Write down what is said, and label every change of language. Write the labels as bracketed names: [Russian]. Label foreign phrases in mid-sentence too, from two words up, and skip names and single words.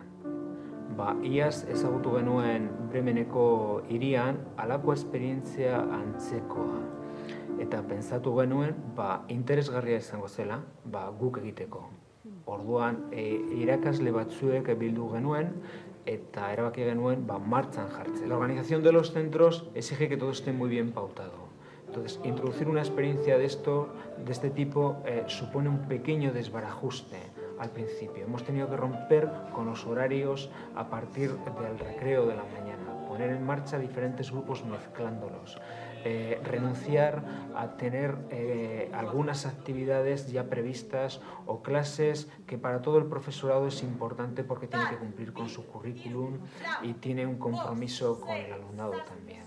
[Basque] Iaz ezagutu genuen Bremeneko hirian halako esperientzia antzekoa. Eta pentsatu genuen interesgarria izango zela guk egiteko. Orduan irakasle batzuek bildu genuen eta erabaki genuen martxan jartzen. [Spanish] La organización de los centros exige que todo esté muy bien pautado. Entonces, introducir una experiencia de este tipo supone un pequeño desbarajuste al principio. Hemos tenido que romper con los horarios a partir del recreo de la mañana, poner en marcha diferentes grupos mezclándolos, renunciar a tener algunas actividades ya previstas o clases que para todo el profesorado es importante porque tiene que cumplir con su currículum y tiene un compromiso con el alumnado también.